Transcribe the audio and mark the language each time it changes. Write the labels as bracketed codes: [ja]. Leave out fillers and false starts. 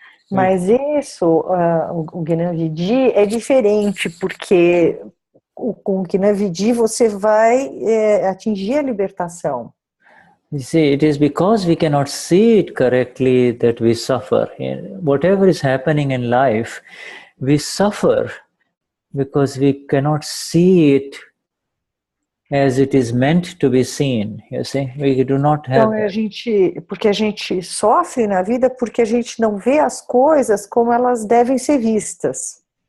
[pt] Mas isso, o Gnani é diferente, porque com o Gnani você vai atingir a libertação. [en] You see, it is because we cannot see it correctly that we suffer. Whatever is happening in life, we suffer because we cannot see it as it is meant to be seen, you see. We do not have. [pt] Então, porque a gente sofre na vida porque a gente não vê as coisas como elas devem ser vistas.